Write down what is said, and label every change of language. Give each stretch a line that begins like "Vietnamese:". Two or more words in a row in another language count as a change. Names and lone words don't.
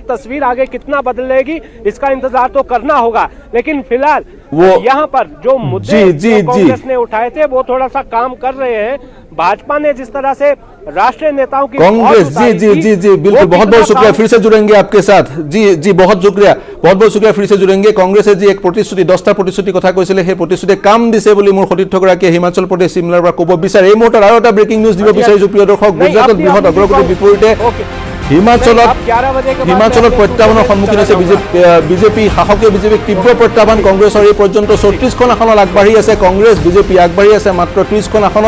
Hindi: तस्वीर आगे कितना बदलेगी इसका इंतजार तो करना होगा, लेकिन फिलहाल वो यहाँ पर जो मुद्दे कांग्रेस ने उठाए थे वो थोड़ा सा काम कर रहे हैं। भाजपा ने जिस तरह से राष्ट्रीय नेताओं की कांग्रेस जी बिल्कुल, बहुत बहुत शुक्रिया, फिर से जुड़ेंगे आपके साथ। जी बहुत शुक्रिया, फिर से जुड़ेंगे। कांग्रेसे जी एक प्रतिश्रुति,
Assamese: 10টা प्रतिश्रुति কথা কৈছিলে, সেই প্ৰতিশ্ৰুতিয়ে কাম দিছে বুলি মোৰ সতীৰ্থগৰাকীয়ে হিমাচল প্ৰদেশ চিমলাৰ পৰা ক'ব বিচাৰে। এই মুহূৰ্তত আৰু এটা
English: breaking news
Assamese: দিব বিচাৰিছো প্ৰিয় দৰ্শক। গুজৰাটত বৃহৎ অগ্ৰগতিৰ বিপৰীতে হিমাচলত প্ৰত্যাহ্বানৰ সন্মুখীন হৈছে বিজেপি। শাসকীয় বিজেপিক তীব্ৰ প্ৰত্যাহ্বান কংগ্ৰেছৰ। এই পৰ্যন্ত 34খন আসনত আগবাঢ়ি আছে কংগ্ৰেছ, বিজেপি আগবাঢ়ি আছে মাত্ৰ 30খন আসনত।